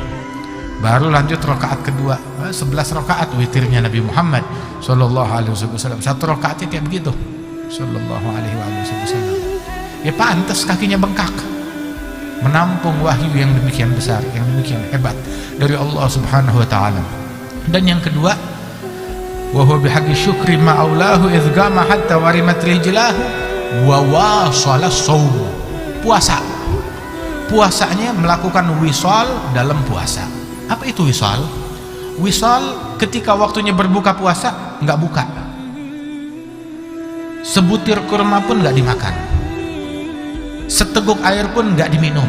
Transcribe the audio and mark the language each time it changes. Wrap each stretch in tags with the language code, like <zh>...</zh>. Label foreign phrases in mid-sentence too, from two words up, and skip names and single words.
<id>Baru lanjut rakaat kedua, 11 rakaat witirnya Nabi Muhammad</id> <ar>صلى الله عليه وسلم.</ar> <id>Satu rakaatnya kayak begitu</id> <ar>صلى الله عليه وسلم.</ar> <id>Ya pantas kakinya bengkak menampung wahyu yang demikian besar, yang demikian hebat dari</id> <ar>الله سبحانه وتعالى.</ar> <id>Dan yang kedua,</id> <ar>وهو بحق شكر ما أولاه إذ قام حتى ورمت رجلاه وواصل الصوم.</ar> <id>Puasanya melakukan wisal dalam puasa. Apa itu wisal? Wisal ketika waktunya berbuka puasa nggak buka, sebutir kurma pun nggak dimakan, seteguk air pun nggak diminum.</id>